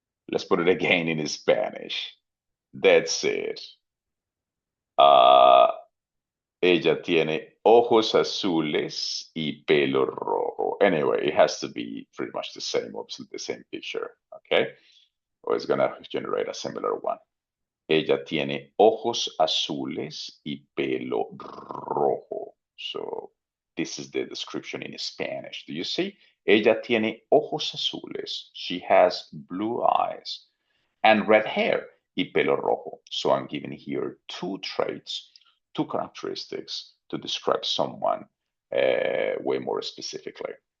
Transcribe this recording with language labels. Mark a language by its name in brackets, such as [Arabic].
[English] Let's put it again in Spanish. That's it. [Spanish] Ella tiene ojos azules y pelo rojo. [English] Anyway, it has to be pretty much the same, obviously the same picture, okay? Or it's gonna generate a similar one. [Spanish] Ella tiene ojos azules y pelo rojo. [English] So this is the description in Spanish. Do you see? [Spanish] Ella tiene ojos azules. [English] She has blue eyes and red hair [Spanish] y pelo rojo. [English] So I'm giving here two traits, two characteristics to describe someone way more specifically.